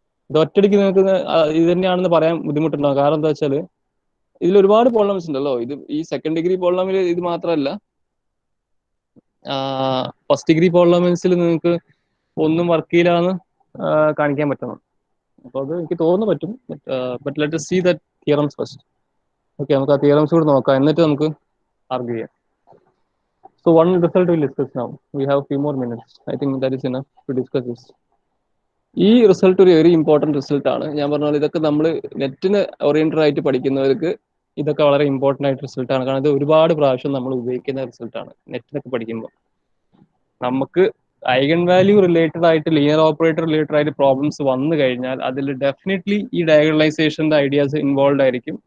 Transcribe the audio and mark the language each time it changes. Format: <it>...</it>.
<ml>ഇത് ഒറ്റയടിക്ക് നിങ്ങൾക്ക് ഇത് തന്നെയാണെന്ന് പറയാൻ ബുദ്ധിമുട്ടുണ്ടാകും. കാരണം എന്താ വെച്ചാൽ ഇതിൽ ഒരുപാട് പോളിനോമിയൽസ് ഉണ്ടല്ലോ. ഇത് ഈ സെക്കൻഡ് ഡിഗ്രി പോളിനോമിയൽ ഇത് മാത്രമല്ല, ഫസ്റ്റ് ഡിഗ്രി പോളിനോമിയൽസിൽ നിങ്ങൾക്ക് ഒന്നും വർക്ക് ചെയ്യില്ലാന്ന് കാണിക്കാൻ പറ്റണം. അപ്പോൾ അത് എനിക്ക് തോന്നുന്നു പറ്റും.</ml> <en>But let us see the theorems first.</en> <ml>Okay, നമുക്ക് ആ തിയറംസ് കൂടി നോക്കാം, എന്നിട്ട് നമുക്ക് ആർഗ്യൂ ചെയ്യാം.</ml> <en>So one result we'll discuss now. We have few more minutes. I think that is enough to discuss this.</en> <ml>ഈ റിസൾട്ട് ഒരു വെരി ഇമ്പോർട്ടൻറ്റ് റിസൾട്ട് ആണ്. ഞാൻ പറഞ്ഞാൽ ഇതൊക്കെ നമ്മൾ നെറ്റിന് ഓറിയന്റഡ് ആയിട്ട് പഠിക്കുന്നവർക്ക് ഇതൊക്കെ വളരെ ഇമ്പോർട്ടൻ്റ് ആയിട്ട് റിസൾട്ടാണ്. കാരണം ഇത് ഒരുപാട് പ്രാവശ്യം നമ്മൾ ഉപയോഗിക്കുന്ന റിസൾട്ടാണ് നെറ്റിനൊക്കെ പഠിക്കുമ്പോൾ. നമുക്ക് ഐഗൺ വാല്യൂ റിലേറ്റഡ് ആയിട്ട് ലീനിയർ ഓപ്പറേറ്റർ റിലേറ്റഡ് ആയിട്ട് പ്രോബ്ലംസ് വന്നു കഴിഞ്ഞാൽ അതിൽ ഡെഫിനറ്റ്ലി ഈ ഡയഗണലൈസേഷൻ്റെ ഐഡിയാസ് ഇൻവോൾവ് ആയിരിക്കും.</ml>